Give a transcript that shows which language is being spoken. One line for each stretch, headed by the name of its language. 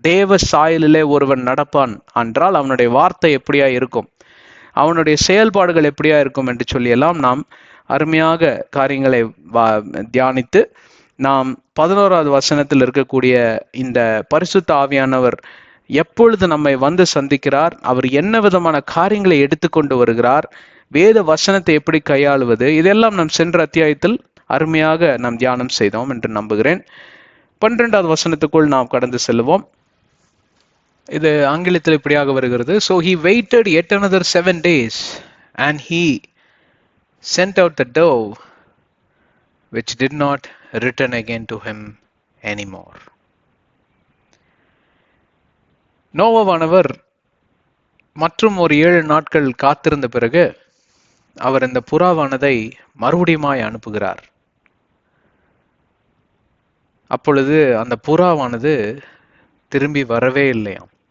Tamil: தேவ சாயலிலே ஒருவன் நடப்பான் என்றால் அவனுடைய வார்த்தை எப்படியா இருக்கும், அவனுடைய செயல்பாடுகள் எப்படியா இருக்கும் என்று சொல்லி எல்லாம் நாம் அருமையாக காரியங்களை தியானித்து நாம் 11வது வசனத்தில் இருக்கக்கூடிய இந்த பரிசுத்த ஆவியானவர் எப்பொழுது நம்மை வந்து சந்திக்கிறார், அவர் என்ன விதமான காரியங்களை எடுத்துக்கொண்டு வருகிறார், வேத வசனத்தை எப்படி கையாளுவது, இதெல்லாம் நாம் சென்ற அத்தியாயத்தில் அருமையாக நாம் தியானம் செய்தோம் என்று நம்புகிறேன். 12வது வசனத்துக்குள் நாம் கடந்து செல்வோம். இது ஆங்கிலத்தில் இப்படியாக வருகிறது.
English: So he waited yet another 7 days and he sent out the dove which did not return again to him anymore.
Tamil: நோவாவானவர் மற்றும் ஒரு 7 நாட்கள் காத்திருந்த பிறகு அவர் இந்த புறாவானதை மறுபடியுமாய் அனுப்புகிறார். அப்பொழுது அந்த புறாவானது திரும்பி வரவே இல்லையாம்.